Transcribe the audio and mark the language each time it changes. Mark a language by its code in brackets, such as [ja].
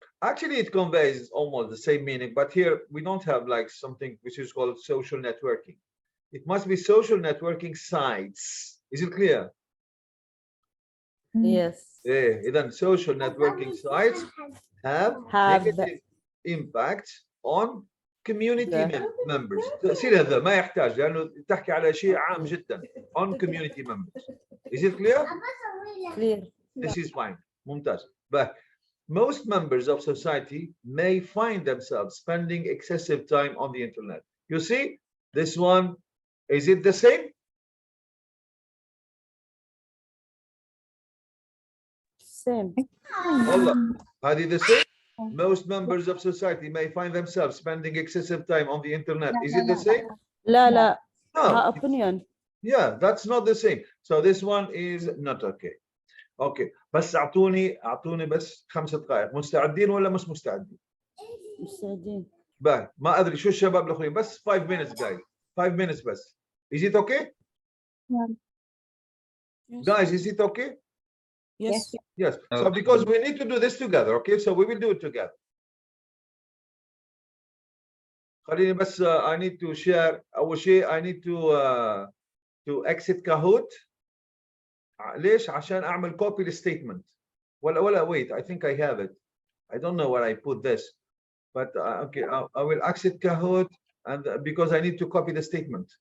[en] Actually, it conveys almost the same meaning, but here we don't have like something which is called social networking. It must be social networking sites. Is it clear? Yes. Then social networking sites have Have negative impact on community the members. [ar] تأثير هذا ما يحتاج لأنه تحكي على شيء عام جدا [en] on community members. Is it clear? clear. This is fine. [ar] ممتاز. [en] But most members of society may find themselves spending excessive time on the internet. You see, this one, is it the same? Same. Allah, [ar] هذه [en] the same? Most members of society may find themselves spending excessive time on the internet. Is it the same? [ar] لا لا. [en] No. Her opinion. Yeah, that's not the same. So this one is not okay. Okay. [ar] بس اعطوني بس 5 دقائق. مستعدين ولا مش مستعدين؟ مستعدين. باي ما ادري شو الشباب الاخرين بس [en] 5 minutes guys. 5 minutes [ar] بس. [en] Is it okay? Guys, is it okay? Yes. Yes. So because we need to do this together, okay? So we will do it together. [ar] خليني بس [en] I need to share [ar] أول شيء [en] I need to exit Kahoot. [ar] ليش؟ عشان أعمل [en] copy statement. [ar] ولا [en] wait, I think I have it. I don't know where I put this, but okay, I will exit Kahoot and because I need to copy the statement.